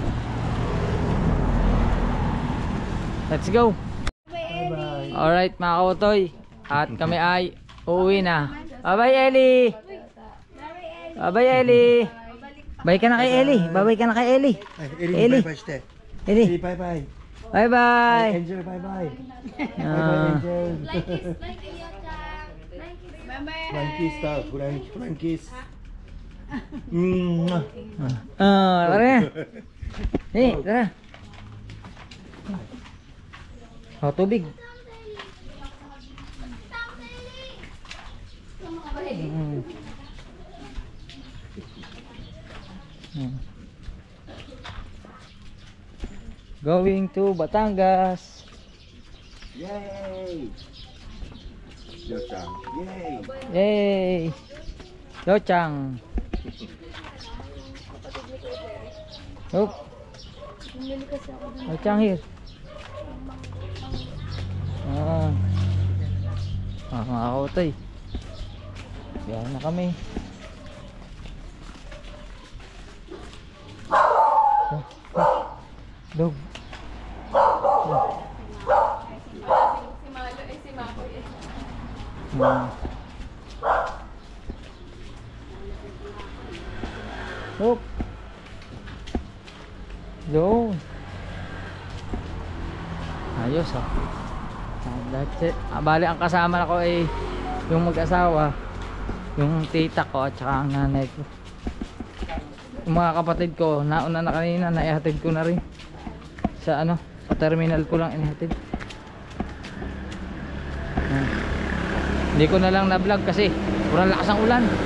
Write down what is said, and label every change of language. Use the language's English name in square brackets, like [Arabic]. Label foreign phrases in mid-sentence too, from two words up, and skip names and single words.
[English] Let's go. [Filipino] Alright mga kautoy. At kami ay uuwi na. [English] Bye-bye Ellie. Bye-bye Ellie. [Filipino] Bye ka na kay Ellie. Bye-bye ka na kay Ellie. Ellie. Ellie. [English] Bye bye. Bye-bye. Angel, bye bye. Ah. Angel. Bye-bye. [Filipino] Frankies daw, Frankies. Tara na. Tara. Oh, tubig. [English] Going to Batangas. Yay! Yochang, yay! Yay! Yochang. Oh. Yochang here. [Filipino] Mga kautoy. Yan na kami. Dog. Oh. Yo. Ayos ah. [English] That's it. [Filipino] Bali ang kasama ko ay yung mag-asawa, yung tita ko at saka ang nanay ko. Yung mga kapatid ko, nauna na kanina, naihatid ko na rin. Sa ano, sa terminal ko lang inihatid. Hindi ko na lang na-vlog kasi kurang lakas ang ulan.